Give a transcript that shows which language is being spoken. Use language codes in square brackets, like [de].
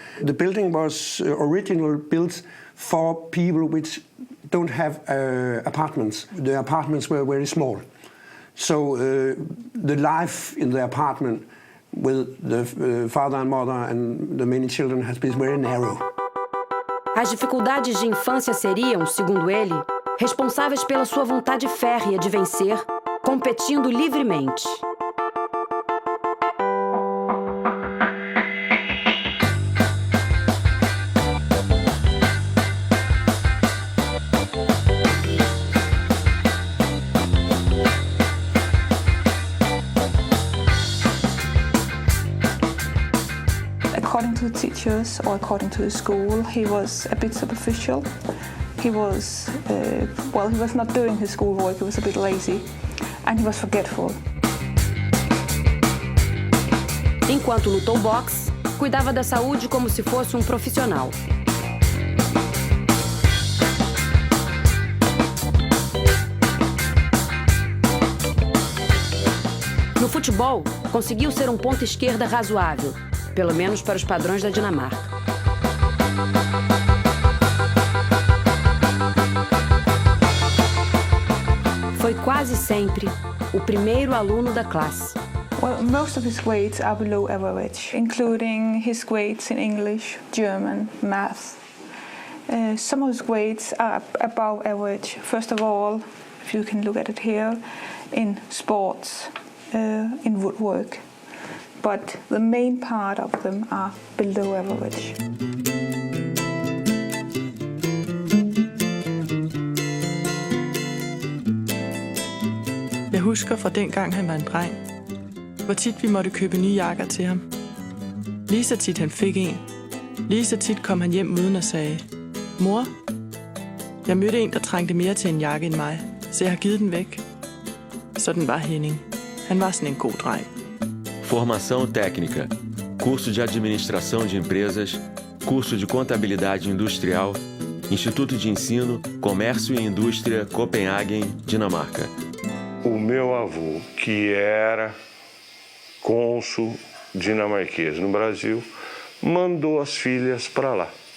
[en] The building was originally built for people which don't have apartments. The apartments were very small. So the life in the apartment with the father and mother and the many children has been very narrow. [pt] As dificuldades de infância seriam, segundo ele, responsáveis pela sua vontade férrea de vencer, competindo livremente. [en] according to the teachers or according to the school, he was a bit superficial. He was, he was not doing his schoolwork, he was a bit lazy, and he was forgetful. [pt] Enquanto lutou boxe, cuidava da saúde como se fosse um profissional. No futebol, conseguiu ser um ponta esquerda razoável, pelo menos para os padrões da Dinamarca. Foi quase sempre o primeiro aluno da classe. [en] Well, most of his grades are below average, including his grades in English, German, math. Some of his grades are above average. First of all, if you can look at it here, in sports, in woodwork. But the main part of them are below average. [da] Jeg husker fra dengang han var en dreng, hvor tit vi måtte købe nye jakker til ham. Lige så tit han fik en. Lige så tit kom han hjem uden og sagde, mor, jeg mødte en, der trængte mere til en jakke end mig, så jeg har givet den væk. Sådan var Henning. Han var sådan en god dreng. [pt] Formação técnica, curso de administração de empresas, curso de contabilidade industrial, Instituto de Ensino, Comércio e Indústria, Copenhagen, Dinamarca. O meu avô, que era cônsul dinamarquês no Brasil, mandou as filhas para lá.